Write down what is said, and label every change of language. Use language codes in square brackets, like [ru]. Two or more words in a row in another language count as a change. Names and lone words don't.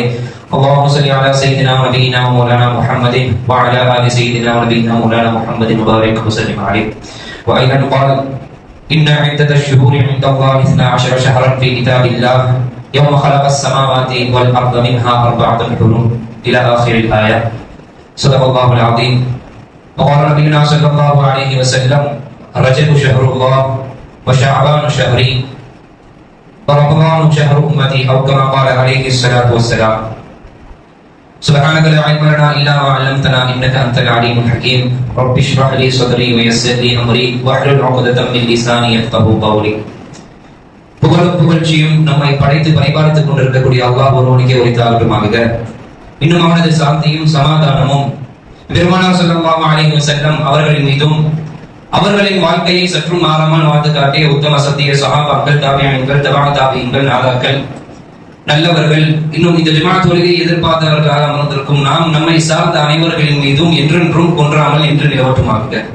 [ar] اللهم صل على سيدنا ونبينا ومولانا محمد وعلى آل سيدنا ونبينا ومولانا محمد وبارك وسلم عليه وأيضا قال إن عدة الشهور عند الله 12 شهرا في كتاب الله يوم خلق السماوات والأرض منها 4 حرم إلى آخر الآية صدق الله العظيم وقال نبينا صلى الله عليه وسلم رجب شهر الله وشعبان شهري ورمضان شهر أمتي أو كما قال عليه الصلاة والسلام سبحانك لا علم لنا إلا ما علمتنا إنك أنت العليم الحكيم رب اشرح لي صدري ويسر لي أمري واحلل عقدة من لساني يفقهوا قولي [ta] புகழ்ச்சியும் நம்மை படைத்து பரிபாலித்துக் கொண்டிருக்கக்கூடிய அல்லாஹ் ஒருவனுக்கே உரித்தாகட்டுமாக. இன்னும் அவனது சாந்தியும் சமாதானமும் பெருமானார் [ar] صلى الله عليه وسلم [ta] அவர்களின் மீதும் அவர்களின் வாழ்க்கையை சற்றும் மாறாமல் வாழ்ந்து காட்டிய உத்தம சத்திய சஹாபாக்கள், தாபிஈன்கள், தபஅ தாபிஈன்கள், நாதாக்கள், நல்லவர்கள், இன்னும் இந்த ஜமாஅத் தொழுகையை எதிர்பார்த்தவர்களாக அமர்ந்திருக்கும் நாம் நம்மை சார்ந்த அனைவர்களின் மீதும் என்றென்றும் கொன்றாமல் என்று நிலவட்டுமாக.